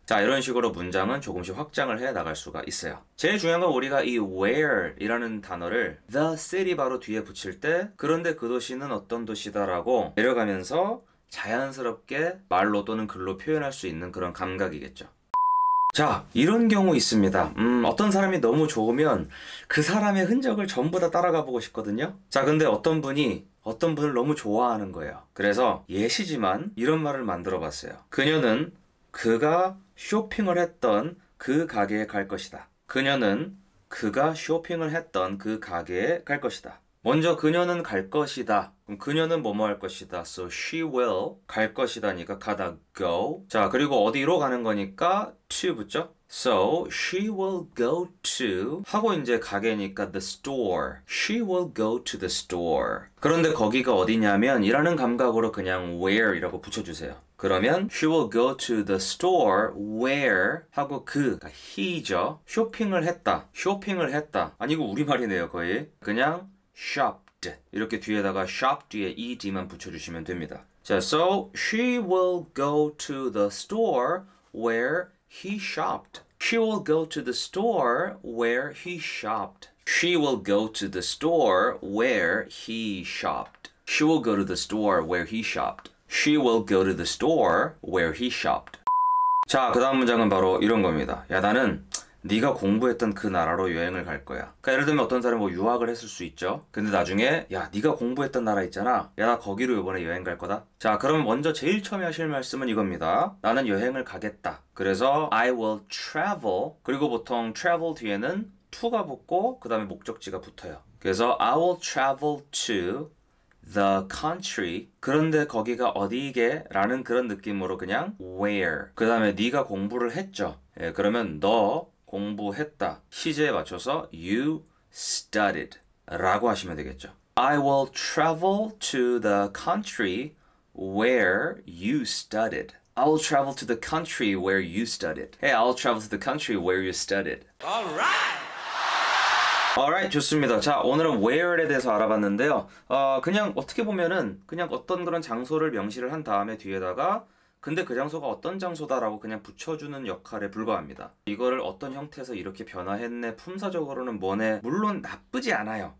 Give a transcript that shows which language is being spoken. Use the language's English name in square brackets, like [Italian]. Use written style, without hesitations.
[Korean] 자, 이런 식으로 문장은 조금씩 확장을 해 나갈 수가 있어요. 제일 중요한 건 우리가 이 where 이라는 단어를 the city 바로 뒤에 붙일 때 그런데 그 도시는 어떤 도시다라고 내려가면서 자연스럽게 말로 또는 글로 표현할 수 있는 그런 감각이겠죠. 자, 이런 경우 있습니다. 어떤 사람이 너무 좋으면 그 사람의 흔적을 전부 다 따라가 보고 싶거든요. 자, 근데 어떤 분을 너무 좋아하는 거예요. 그래서 예시지만 이런 말을 만들어 봤어요. 그녀는 그가 쇼핑을 했던 그 가게에 갈 것이다. 그녀는 그가 쇼핑을 했던 그 가게에 갈 것이다. 먼저 그녀는 갈 것이다. 그럼 그녀는 뭐뭐 할 것이다. [English] So she will [Korean] 갈 것이다니까 가다 [English] go. [Korean] 자, 그리고 어디로 가는 거니까 to 붙죠? [English] So she will go to [Korean] 하고 이제 가게니까 [English] the store. She will go to the store. [Korean] 그런데 거기가 어디냐면 이라는 감각으로 그냥 where이라고 붙여주세요. [English] 그러면 she will go to the store where [Korean] 하고 그러니까 [English] he죠. [Korean] 쇼핑을 했다. 아니고 우리말이네요 거의. 그냥 shopped 이렇게 뒤에다가 shop 뒤에 ed만 붙여주시면 됩니다. [English] 자, so she will go to the store where he shopped. She will go to the store where he shopped. She will go to the store where he shopped. She will go to the store where he shopped. She will go to the store where he shopped. [Korean] 자, 그 다음 문장은 바로 이런 겁니다. 야, 나는 네가 공부했던 그 나라로 여행을 갈 거야. 그러니까 예를 들면 어떤 사람이 뭐 유학을 했을 수 있죠. 근데 나중에 야, 네가 공부했던 나라 있잖아. 야, 나 거기로 이번에 여행 갈 거다. 자, 그러면 먼저 제일 처음에 하실 말씀은 이겁니다. 나는 여행을 가겠다. 그래서 [English] I will travel. [Korean] 그리고 보통 travel 뒤에는 to가 붙고 그 다음에 목적지가 붙어요. 그래서 [English] I will travel to the country. [Korean] 그런데 거기가 어디게? 라는 그런 느낌으로 그냥 where. 그 다음에 네가 공부를 했죠. 예, 그러면 너 공부했다. 시제에 맞춰서 [English] you studied [Korean] 라고 하시면 되겠죠. [English] I will travel to the country where you studied. I will travel to the country where you studied. Hey, I'll travel to the country where you studied. Alright, [Korean] 좋습니다. 자, 오늘은 where에 대해서 알아봤는데요. 그냥 어떻게 보면은 그냥 어떤 그런 장소를 명시를 한 다음에 뒤에다가 근데 그 장소가 어떤 장소다라고 그냥 붙여주는 역할에 불과합니다. 이거를 어떤 형태에서 이렇게 변화했네, 품사적으로는 뭐네, 물론 나쁘지 않아요.